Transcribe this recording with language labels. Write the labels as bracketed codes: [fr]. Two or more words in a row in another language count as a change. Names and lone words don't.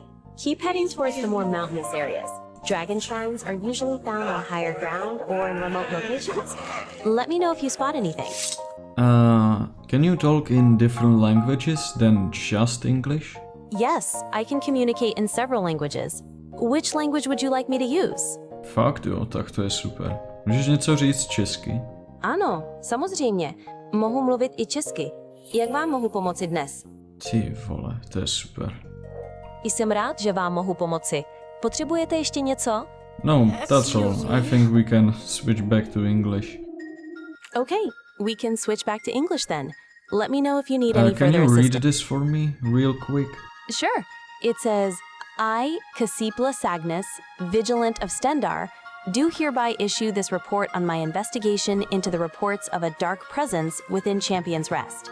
[en] Keep heading towards the more mountainous areas. Dragon shrines are usually found on higher ground or in remote locations. Let me know if you spot anything. Can you talk in different languages than just English? Yes, I can communicate in several languages. Which language would you like me to use? [cs] Fakt jo, tak to je super. Můžeš něco říct česky? Ano, samozřejmě. Mohu mluvit i česky. Jak vám mohu pomoci dnes? Ty vole, to je super. Jsem rád, že vám mohu pomoci. Potřebujete ještě něco? No, [en] that's all. I think we can switch back to English. Okay, we can switch back to English then. Let me know if you need any Can further you read assistance. this for me, real quick? Sure. It says, I, Casipla Sagnus, Vigilant of Stendar, do hereby issue this report on my investigation into the reports of a dark presence within Champion's Rest.